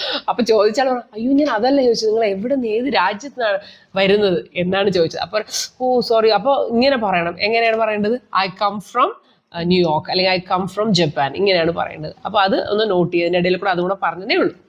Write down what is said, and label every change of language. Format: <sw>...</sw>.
<ml>അപ്പൊ ചോദിച്ചാൽ അയ്യോ ഞാൻ അതല്ല ചോദിച്ചത്, നിങ്ങൾ എവിടെ നിന്ന് ഏത് രാജ്യത്താണ് വരുന്നത് എന്നാണ് ചോദിച്ചത്. അപ്പൊ ഓ സോറി. അപ്പൊ ഇങ്ങനെ പറയണം. എങ്ങനെയാണ് പറയേണ്ടത്?</ml> <en>I come from New York</en> <ml>അല്ലെങ്കിൽ</ml> <en>I come from Japan,</en> <ml>ഇങ്ങനെയാണ് പറയേണ്ടത്. അപ്പൊ അത് ഒന്ന് നോട്ട് ചെയ്ത് അതിന്റെ ഇടയിൽ കൂടെ അതുകൂടെ പറഞ്ഞതേ ഉള്ളൂ.</ml>